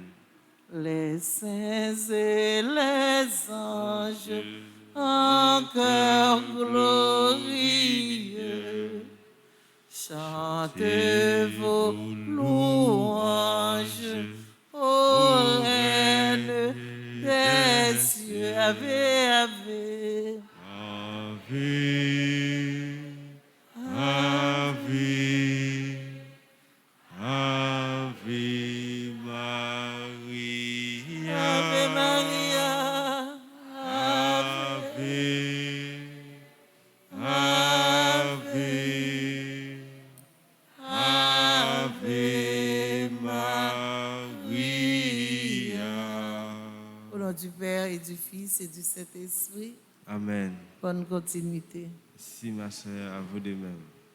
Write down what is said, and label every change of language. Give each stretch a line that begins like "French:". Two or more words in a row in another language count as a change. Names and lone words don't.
French: Les saints et les anges en chœur glorieux chantez vos louanges ô Reine des cieux.
Latin: Ave, ave. Ave, Ave, Ave Maria. Ave Maria. Ave, Ave, Ave Maria.
French: Au nom du Père et du Fils et du Saint-Esprit. Amen. Bonne continuité. Si ma sœur, à vous de même.